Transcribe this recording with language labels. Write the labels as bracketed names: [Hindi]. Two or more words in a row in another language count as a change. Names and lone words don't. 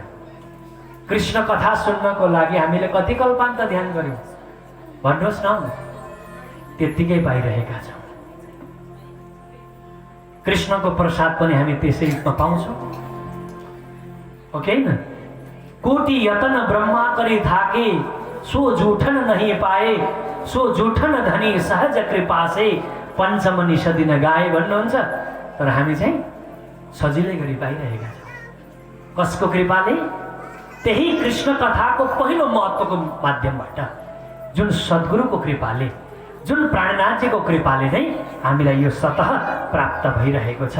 [Nepali] कृष्ण कथा सुन्नको लागि हामीले कति कल्पान्त ध्यान गर्यौँ? भन्नुहोस् न। त्यत्तिकै पाइरहेका छौँ। कृष्णको प्रसाद पनि हामी त्यसै रूपमा पाउँछौँ, हो कि होइन? [Braj] कोटि यतन ब्रह्मा करी थाके, सो जूठन नहीं पाए, सो जूठन धनी सहज कृपा से पञ्चम निषदिन गाए भन्नुहुन्छ। [Nepali] तर हामी चाहिँ सजिलै गरी पाइरहेका छौँ। कसको कृपाले? त्यही कृष्ण कथाको पहिलो महत्त्वको माध्यमबाट, जुन सद्गुरुको कृपाले, जुन प्राणनाथजीको कृपाले नै हामीलाई यो सतह प्राप्त भइरहेको छ।